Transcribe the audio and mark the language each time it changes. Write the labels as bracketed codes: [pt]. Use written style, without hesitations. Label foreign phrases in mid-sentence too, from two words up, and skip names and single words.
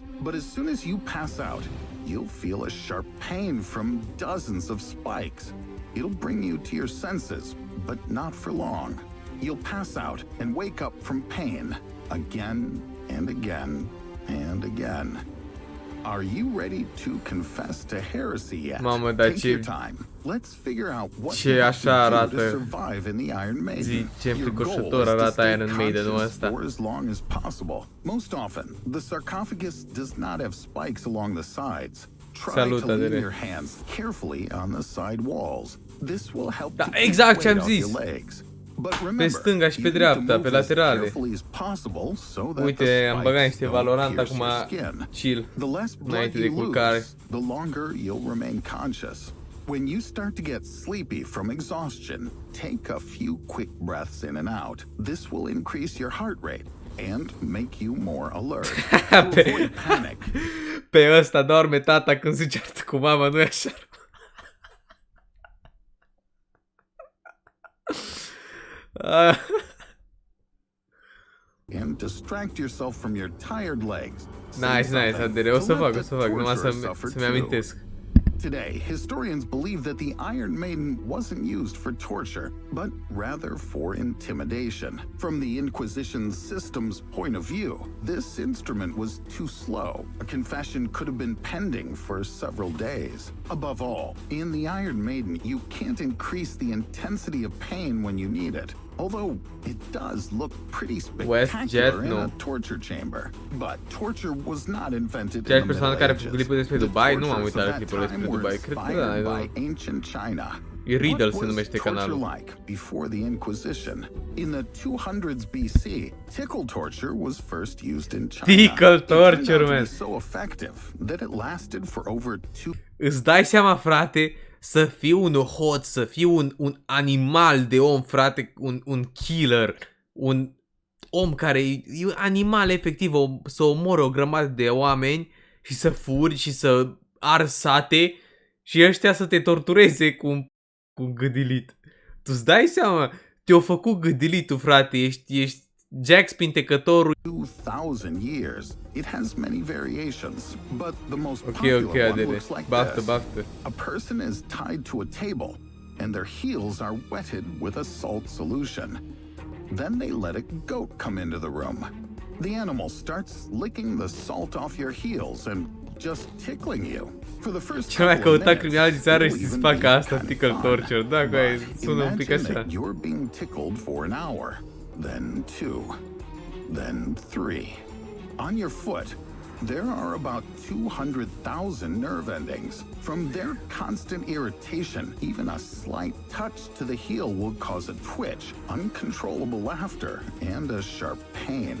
[en] But as soon as you pass out, you'll feel a sharp pain from dozens of spikes. It'll bring you to your senses, but not for long. You'll pass out and wake up from pain again and again and again. Are you ready to confess to heresy yet? [ro] Mamă, dar [en] Take your time. Let's figure out what you have to do to survive in the Iron Maiden. Your goal is to stay conscious for as long as possible. Most often, the sarcophagus does not have spikes along the sides. Try to lean your hands carefully on the side walls. This will help to keep weight off your legs. [ro] Pe stânga și pe dreapta, pe laterale. Uite, am băgat niște Valorant acum chill, înainte de culcare. [en] When you start to get sleepy from exhaustion, take a few quick breaths in and out. This will increase your heart rate and make you more alert. Avoid panic. [ro] Pe ăsta doarme tata când se ceartă cu mama, nu-i așa? [en] And distract yourself from your tired legs. Nice, [ro] Adere, o să fac, numai să-mi amintesc. [en] Today, historians believe that the Iron Maiden wasn't used for torture, but rather for intimidation. From the Inquisition's system's point of view, this instrument was too slow. A confession could have been pending for several days. Above all, in the Iron Maiden, you can't increase the intensity of pain when you need it. Although it does look pretty WestJet, spectacular in [ro] nu. [en] a torture chamber. But torture was not invented [ro] Ceeași [en] in the [ro] persoană [en] Middle [ro] care a făcut [en] Ages. [ro] clipul despre [en] The [ro] Dubai? Nu am [en] tortures [ro] uitat [en] of [ro] la [en] that [ro] clipul despre [en] time were [ro] Dubai. Cred că da, [en] inspired [ro] nu. [en] by ancient China. [ro] E Riddle [en] What [ro] se [en] was [ro] numește [en] torture [ro] canalul. [en] like before the Inquisition? In the 200s BC, tickle torture was first used in China. Tickle It turned out torture, to be man. so effective that it lasted for over 2 [ro] Îți dai seama, frate, să fii un hoț, să fii un animal de om, frate, un killer, un om care e animal efectiv, să omoră o grămadă de oameni și să furi și să arzi sate și ăștia să te tortureze cu gâdilit. Tu îți dai seama, te-au făcut gâdilitul, frate, ești Jack Spintecătorul. [en] 2,000 years. It has many variations, but the most Ok, popular one Adele. looks like [ro] Baftă, [en] this. [ro] baftă. [en] A person is tied to a table, and their heels are wetted with a salt solution. Then they let a goat come into the room. The animal starts licking the salt off your heels and just tickling you. For the first [ro] Cel mai [en] couple of [ro] căutat [en] minutes, [ro] criminal din țară [en] it'll [ro] și să [en] even [ro] facă [en] be [ro] asta, [en] kind of tickle fun. torture. Da, But guys, [ro] sună un pic [en] imagine [ro] așa. [en] that you're being tickled for an hour, then 2, then 3. On your foot, there are about 200,000 nerve endings. From their constant irritation, even a slight touch to the heel will cause a twitch, uncontrollable laughter, and a sharp pain.